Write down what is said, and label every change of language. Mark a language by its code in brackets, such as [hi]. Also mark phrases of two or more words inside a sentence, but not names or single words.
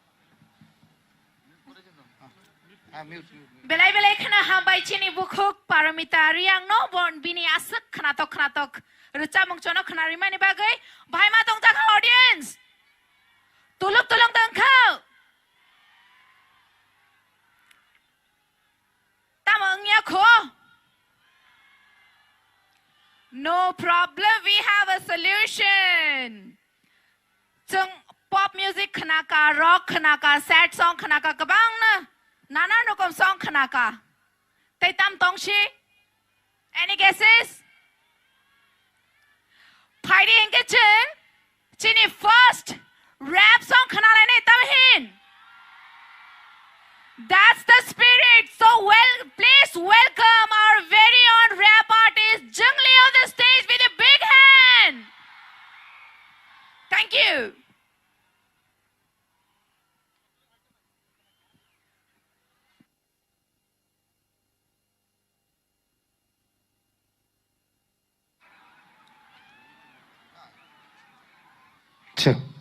[en] Mute. [trp] Belai kana hambai chini bukhuk paramita riang no bon bini asuk khnatok rucha mungchono khna rimani bagai bhai ma tong taka audience tulung tong khau tamang ya kho [en] no problem, we have a solution. [trp] Chung [en] pop music [trp] khanaka, rock khanaka, [en] sad song [trp] khanaka kabang na nana rokom song khanaka. Tay tam tongshi. [en] Any guesses? [trp] Paidi engge chen. Chini [en] first rap song [trp] khanala ne tamhin. [en] That's the spirit. So please welcome our very own rap artist Jungli on the stage with a big hand. Thank you. Check.